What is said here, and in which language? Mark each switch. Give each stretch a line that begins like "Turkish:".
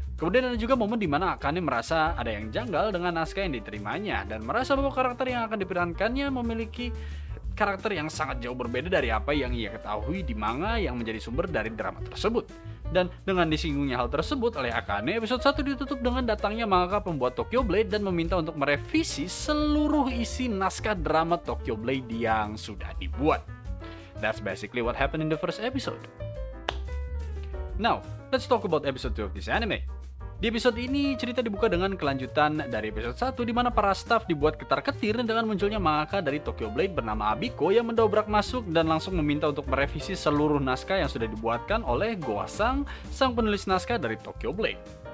Indonesian: Kemudian ada juga momen di mana Akane merasa ada yang janggal dengan naskah yang diterimanya, dan merasa bahwa karakter yang akan diperankannya memiliki karakter yang sangat jauh berbeda dari apa yang ia ketahui di manga yang menjadi sumber dari drama tersebut. Dan dengan disinggungnya hal tersebut oleh Akane, episode 1 ditutup dengan datangnya mangaka pembuat Tokyo Blade dan meminta untuk merevisi seluruh isi naskah drama Tokyo Blade yang sudah dibuat.
English: That's basically what happened in the first episode. Now, let's talk about episode 2 of this anime.
Indonesian: Di episode ini, cerita dibuka dengan kelanjutan dari episode 1 di mana para staff dibuat ketar-ketir dengan munculnya mangaka dari Tokyo Blade bernama Abiko yang mendobrak masuk dan langsung meminta untuk merevisi seluruh naskah yang sudah dibuatkan oleh Goasang, sang penulis naskah dari Tokyo Blade.